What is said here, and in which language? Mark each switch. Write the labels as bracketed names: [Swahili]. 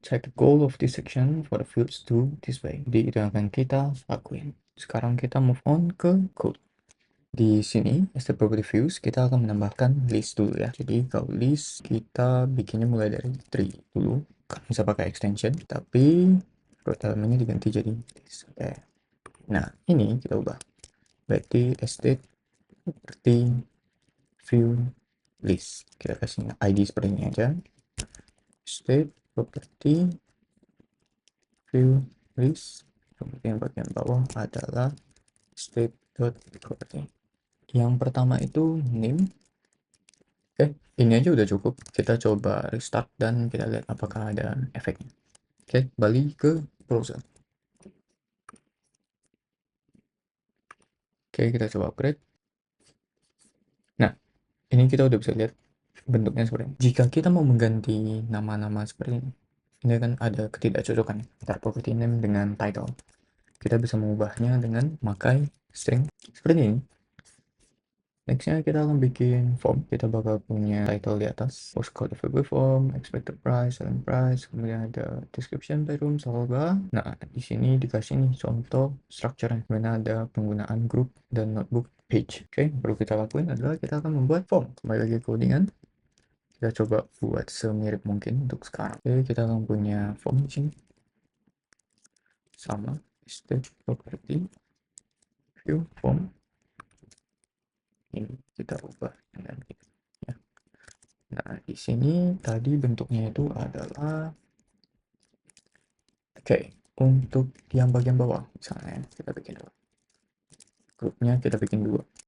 [English] Check the goal of this section for the fields to display. [Indonesian] Jadi itu yang akan kita lakuin. Sekarang kita [English] move on [Indonesian] ke code. Di sini, step property views, kita akan menambahkan list dulu ya. Jadi kalau list, kita bikinnya mulai dari tree dulu. Kan bisa pakai extension, tapi root elemennya diganti jadi list. Oke. Nah, ini kita ubah. Berarti state property view list. Kita kasih ID seperti ini aja. State property view list. Kemudian bagian bawah adalah state.property. Yang pertama itu name. Oke, ini aja udah cukup. Kita coba restart dan kita lihat apakah ada efeknya. Oke, balik ke browser. Oke, kita coba upgrade. Nah, ini kita udah bisa lihat bentuknya seperti ini. Jika kita mau mengganti nama-nama seperti ini kan ada ketidakcocokan antara property name dengan title. Kita bisa mengubahnya dengan memakai string seperti ini. Nextnya kita akan bikin form. Kita bakal punya title di atas, postcode available form, expected price, selling price, kemudian ada description bedroom, bla. Nah, di sini dikasih nih contoh structure yang mana ada penggunaan group dan notebook page. Oke, baru kita lakuin adalah kita akan membuat form. Kembali lagi ke codingan. Kita coba buat semirip mungkin untuk sekarang. Oke, kita akan punya form di sini. Sama, state property, view form. Ini kita ubah dengan ini. Ya. Nah, di sini tadi bentuknya itu adalah oke, untuk yang bagian bawah misalnya kita bikin dua. Grupnya kita bikin dua.